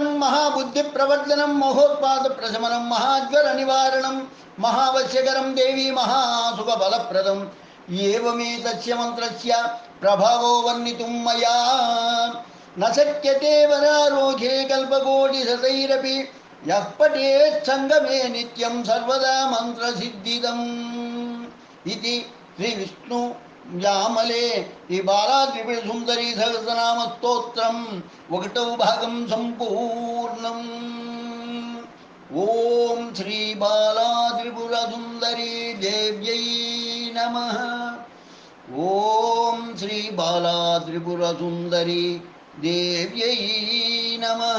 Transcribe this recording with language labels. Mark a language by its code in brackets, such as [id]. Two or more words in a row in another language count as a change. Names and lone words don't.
[sa] महाबुद्धिप्रवर्धनं महोत्पादप्रशमनं महाज्वरनिवारणं महावश्यकरं देवी महासुखफलप्रदम् एवमेतस्य मन्त्रस्य प्रभावो वर्णितुं मया न शक्यते वरारोघे कल्पकोटिशतैरपि यः पठेत् सङ्गमे नित्यं सर्वदा मन्त्रसिद्धिदम् इति श्रीविष्णु यामले [te] ఈ బాలా త్రిపుర సుందరి సహస్రనామ స్తోత్రం 1వ భాగం సంపూర్ణం. [sa] ఓం శ్రీ బాలా త్రిపుర సుందరి దేవ్యై నమః. ఓం శ్రీ బాలా త్రిపుర సుందరి దేవ్యై నమః.